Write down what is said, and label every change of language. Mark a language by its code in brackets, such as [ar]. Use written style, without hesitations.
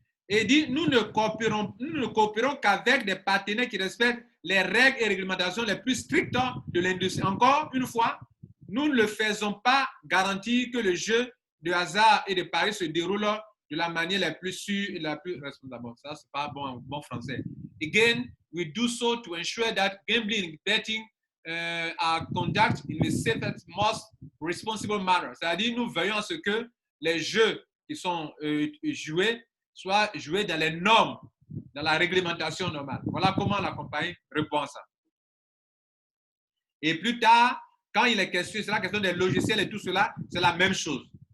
[fr] Et dit, nous ne coopérons qu'avec des partenaires qui respectent les règles et réglementations les plus strictes de l'industrie. Encore une fois, nous ne faisons pas garantir que le jeu de hasard et de paris se déroule de la manière la plus sûre et la plus responsable. Ça, c'est pas bon français. [en] Again, we do so to ensure that gambling and betting are conducted in the safest, most responsible manner. [fr] C'est-à-dire, nous veillons à ce que les jeux qui sont joués soient joués dans les normes, dans la réglementation normale. Voilà comment la compagnie répond à ça. Et plus tard, quand il est question, c'est la question des logiciels et tout cela, c'est la même chose.